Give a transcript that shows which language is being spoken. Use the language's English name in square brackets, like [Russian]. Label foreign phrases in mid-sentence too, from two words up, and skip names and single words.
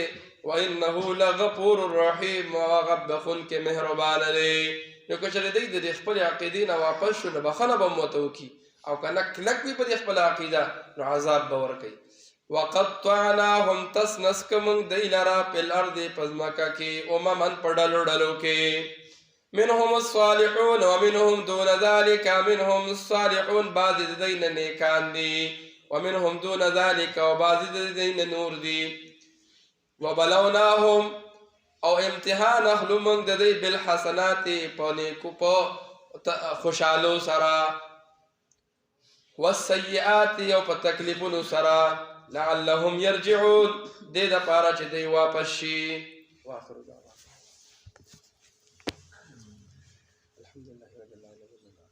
[Arabic] وانه لغفور رحیم [Pashto] او هغه بخونکی مهربانه دی. نو که چېرې دوی د خپلې عقیدې نه واپس شو نو بخښنه به هم ورته وکړي، او که نه کلک وي په دې خپله عقیده نو عذاب به ورکوي. وقطعناهم تسنس که موږ دوی لره په الارض په ځمکه کې امما په ډلو ډلو کې [Arabic] منهم الصالحون ومنهم دون ذلك منهم الصالحون [Pashto] بعضې د دوی نه نیکان دي [Arabic] ومنهم دون ذلك [Pashto] او بعضې د دوی نه نور دي. وبلوناهم او امتحان اخلو موږ د دوی بالحسنات په نیکو په خوشحالو سره والسیئات او په تکلیفونو سره [Arabic] لعلهم يرجعون [Pashto] دې دپاره چې دوی واپس شي. [Arabic] واخر دعوانا الحمد لله رب العالمين.